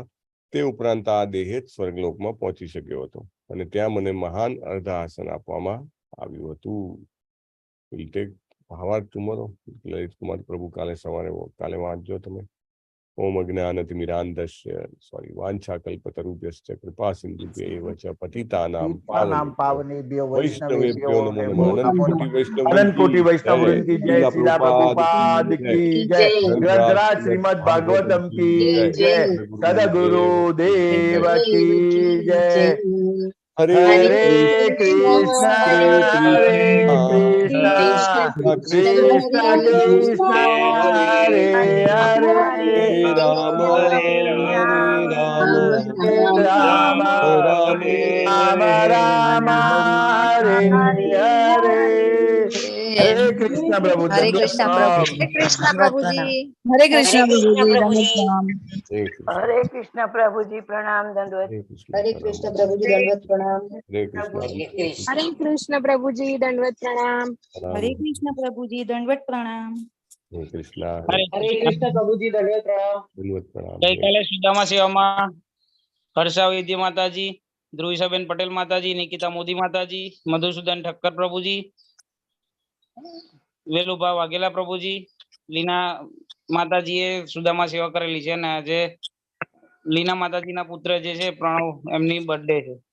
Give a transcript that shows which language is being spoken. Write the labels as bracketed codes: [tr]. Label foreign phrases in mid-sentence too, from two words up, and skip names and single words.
[gu] તે ઉપરાંત આ દેહ જ સ્વર્ગલોકમાં પહોંચી શક્યો હતો અને ત્યાં મને મહાન અર્ધ આસન આપવામાં આવ્યું હતું. [en] will take ભાવાર્થ tomorrow. [gu] લલિત કુમાર પ્રભુ કાલે વાંચજો તમે. [sa] ઓમ અજ્ઞાનતિમિરાન્ધસ્ય વાંછાકલ્પતરુભ્યશ્ચ કૃપા સિંધુભ્યૈવ ચ પતિતાનાં પાવનેભ્યો વૈષ્ણવેભ્યો નમો નમઃ. [hi] अनंत कोटि वैष्णववृंद की जय. श्रीला प्रभुपाद की जय. ग्रंथराज श्रीमद भागवतम की जय. सदगुरु देव की जय. [sa] હરે કૃષ્ણ હરે કૃષ્ણ કૃષ્ણ કૃષ્ણ હરે હરે રામ રામ રામ રામ હરે હરે. [hi] હરે कृष्ण प्रभु हरे कृष्ण प्रभु हरे कृष्ण दंडवत प्रभु प्रणाम। जी हरे कृष्ण हरे कृष्ण प्रभु जी हरे कृष्ण हरे कृष्ण प्रभु जी प्रणाम दंडवत। हरे कृष्ण प्रभु जी दंडवत प्रणाम हरे कृष्ण हरे कृष्ण प्रभु जी दंडवत प्रणाम। हरे कृष्ण प्रभु जी दंडवत प्रणाम। कृष्ण हरे हरे कृष्ण प्रभु जी दंडवत प्रणाम। दंडवत प्रणाम [gu] ગઈકાલે સુદામા સેવામાં હર્ષા વૈદ્ય માતાજી, ધ્રુવિસાબેન પટેલ માતાજી, નિકિતા મોદી માતાજી, મધુસૂદન ઠક્કર પ્રભુજી, વેલુભા વાઘેલા પ્રભુજી, લીના માતાજીએ સુદામા સેવા કરેલી છે અને આજે લીના માતાજીના પુત્ર જે છે પ્રણવ એમની બર્થડે છે.